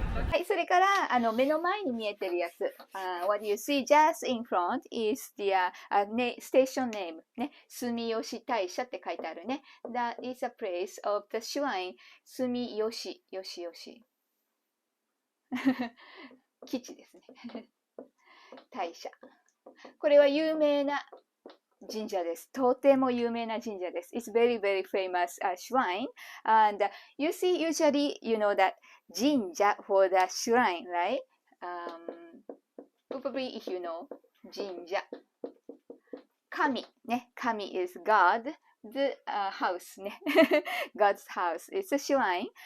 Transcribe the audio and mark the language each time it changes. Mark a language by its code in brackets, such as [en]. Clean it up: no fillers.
[ja] はい、それから、目の前に見えてるやつ。 [en] what you see just in front is the station name. [ja] ね、住吉大社って書いてあるね。 [en] That is a place of the shrine. [ja] 住吉、基地ですね。大社。これは有名な神社です。とても有名な神社です。 [en] It's very, very famous shrine. And you see, usually, you know that 神社 for the shrine, right? Probably if you know 神社。神、ね。神 is God. The house, ね。God's house. It's a shrine.